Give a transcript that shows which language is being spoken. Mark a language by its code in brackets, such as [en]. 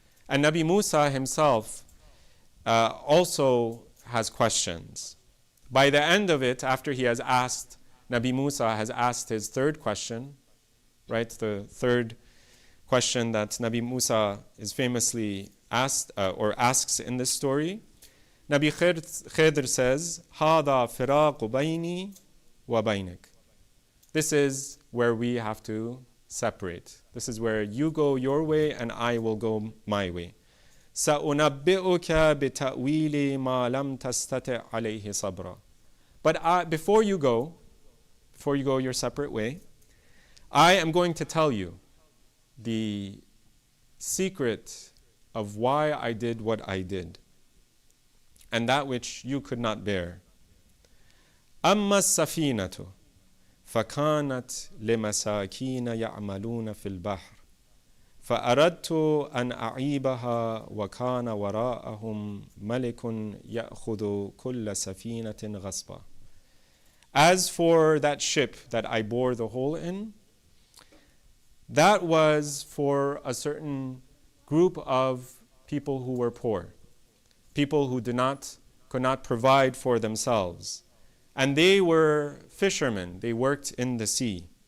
[en] And Nabi Musa himself also has questions. By the end of it, after he has asked, Nabi Musa has asked his third question, right? The third question that Nabi Musa is famously asked or asks in this story. Nabi Khidr says, [ar] هَذَا فِرَاقُ بَيْنِي وَبَيْنِكَ. [en] This is where we have to separate. This is where you go your way and I will go my way. [ar] سَأُنَبِّئُكَ بِتَأْوِيلِ مَا لَمْ تَسْتَطِعْ عَلَيْهِ صَبْرًا. [en] But before you go your separate way, I am going to tell you the secret of why I did what I did, and that which you could not bear. [ar] أما السفينة فكانت لمساكين يعملون في البحر فأردت أن أعيبها وكان وراءهم ملك يأخذ كل سفينة غصبا. [en] As for that ship that I bore the hole in, that was for a certain group of people who were poor, people who could not provide for themselves. And they were fishermen, they worked in the sea.